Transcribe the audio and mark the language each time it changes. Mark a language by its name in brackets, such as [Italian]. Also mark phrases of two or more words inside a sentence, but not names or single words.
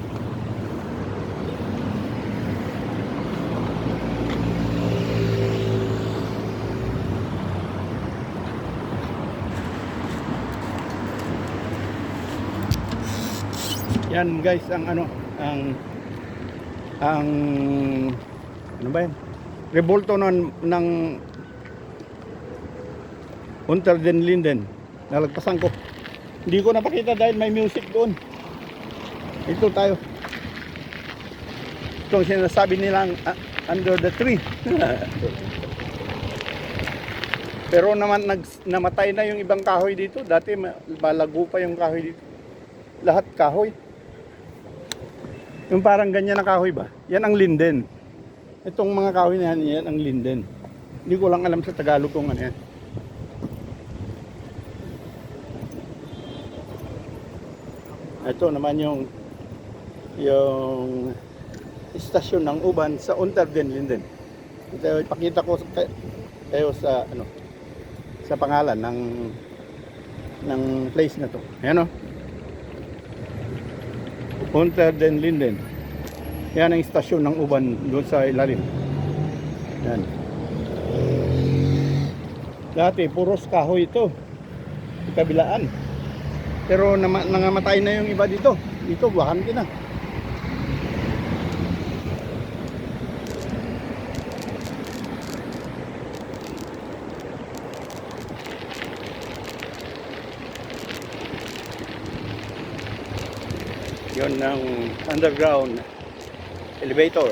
[Filipino] Yan guys ang ano ba yan? Revolto ng Unter den Linden. Nalagpasan ko. Hindi ko napakita dahil may music doon. Ito tayo. Ito ang sinasabi nilang [English] under the tree. [Filipino] Pero naman namatay na yung ibang kahoy dito. Dati malago pa yung kahoy dito. Lahat kahoy. Yung parang ganyan na kahoy ba? Yan ang linden. Itong mga kahoy na yan ang linden. Hindi ko lang alam sa Tagalog kung ano yan. Ito naman yung istasyon ng Uban sa Unter den Linden. Ito ipakita ko kayo sa sa pangalan ng place na to. Ayan o. Unter den Linden. Yan ang istasyon ng Uban doon sa ilalim. Yan. Dati puros kahoy ito. Kabilaan. Pero nangamatay na yung iba dito. Dito bakante na. Yon ng [English] underground elevator.